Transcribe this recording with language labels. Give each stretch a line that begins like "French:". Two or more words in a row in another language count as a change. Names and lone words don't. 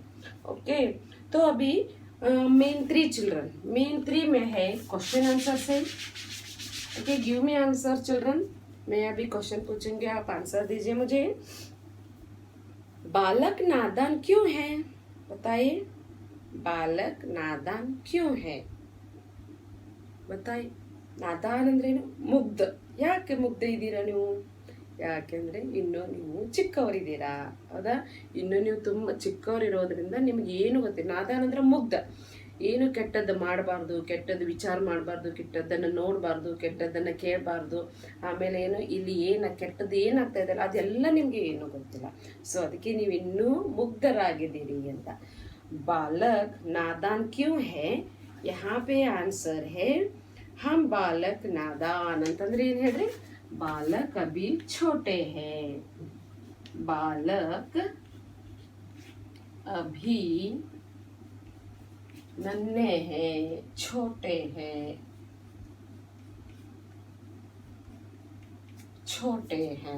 Hindi: ओके, तो अभी मेन 3 चिल्ड्रन, मेन 3 में है
English: question answer
Hindi: से।
English: okay, give me answer children.
Hindi: मैं अभी क्वेश्चन पूछूंगी, आप आंसर दीजिए मुझे। बालक नादान क्यों है, बताइए। बालक नादान क्यों है, बताइए।
Kannada: ನಾದಾನ್ ಅಂದ್ರೇನು, ಮುಗ್ಧ. ಯಾಕೆ ಮುಗ್ಧ ಇದ್ದೀರಾ ನೀವು, ಯಾಕೆಂದರೆ ಇನ್ನೂ ನೀವು ಚಿಕ್ಕವರಿದ್ದೀರಾ, ಹೌದಾ. ಇನ್ನೂ ನೀವು ತುಂಬ ಚಿಕ್ಕವರಿರೋದ್ರಿಂದ ನಿಮ್ಗೆ ಏನು ಗೊತ್ತಿಲ್ಲ. ನಾದಾನ್ ಅಂದರೆ ಮುಗ್ಧ, ಏನು ಕೆಟ್ಟದ್ದು ಮಾಡಬಾರ್ದು, ಕೆಟ್ಟದ್ದು ವಿಚಾರ ಮಾಡಬಾರ್ದು, ಕೆಟ್ಟದ್ದನ್ನು ನೋಡಬಾರ್ದು, ಕೆಟ್ಟದ್ದನ್ನು ಕೇಳಬಾರ್ದು. ಆಮೇಲೆ ಏನು ಇಲ್ಲಿ ಏನು ಕೆಟ್ಟದ್ದು ಏನಾಗ್ತಾ ಇದೆಯಲ್ಲ ಅದೆಲ್ಲ ನಿಮಗೆ ಏನೂ ಗೊತ್ತಿಲ್ಲ. ಸೊ ಅದಕ್ಕೆ ನೀವು ಇನ್ನೂ ಮುಗ್ಧರಾಗಿದ್ದೀರಿ ಅಂತ.
Hindi: बालक नादान क्यों है, यहाँ पे आंसर है हम बालक नादान
Kannada: ಅಂತಂದ್ರೆ ಏನು ಹೇಳ್ರಿ,
Hindi: बालक अभी छोटे हैं। बालक अभी नन्हे हैं, छोटे हैं, छोटे हैं।